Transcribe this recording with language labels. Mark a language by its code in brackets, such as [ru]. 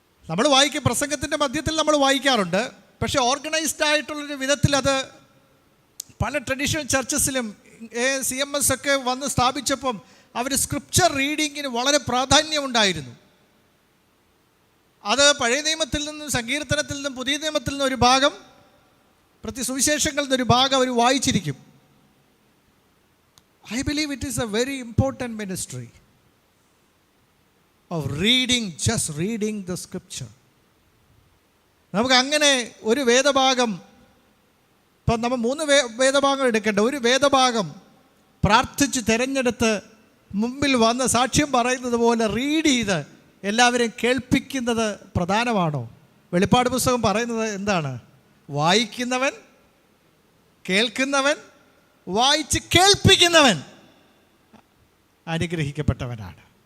[ml] നമ്മൾ വായിക്കും, പ്രസംഗത്തിൻ്റെ മധ്യത്തിൽ നമ്മൾ വായിക്കാറുണ്ട്. പക്ഷേ ഓർഗനൈസ്ഡ് ആയിട്ടുള്ളൊരു വിധത്തിൽ അത് പല ട്രഡീഷണൽ ചർച്ചസിലും CMS ഒക്കെ വന്ന് സ്ഥാപിച്ചപ്പം അവർ സ്ക്രിപ്ചർ റീഡിങ്ങിന് വളരെ പ്രാധാന്യമുണ്ടായിരുന്നു. അത് പഴയ നിയമത്തിൽ നിന്നും സങ്കീർത്തനത്തിൽ നിന്നും പുതിയ നിയമത്തിൽ നിന്നും ഒരു ഭാഗം, സുവിശേഷങ്ങളിൽ നിന്നൊരു ഭാഗം അവർ വായിച്ചിരിക്കും. [en] I believe it is a very important ministry of reading, just reading the scripture. [ml] നമുക്ക് അങ്ങനെ ഒരു വേദഭാഗം, ഇപ്പം നമ്മൾ 3 വേദഭാഗം എടുക്കേണ്ട, ഒരു വേദഭാഗം പ്രാർത്ഥിച്ച് തിരഞ്ഞെടുത്ത് മുമ്പിൽ വന്ന് സാക്ഷ്യം പറയുന്നത് പോലെ റീഡ് ചെയ്ത് എല്ലാവരെയും കേൾപ്പിക്കുന്നത് പ്രധാനമാണോ? വെളിപ്പാട് പുസ്തകം പറയുന്നത് എന്താണ്? വായിക്കുന്നവൻ, കേൾക്കുന്നവൻ, വായിച്ച് കേൾപ്പിക്കുന്നവൻ അനുഗ്രഹിക്കപ്പെട്ടവനാണ്.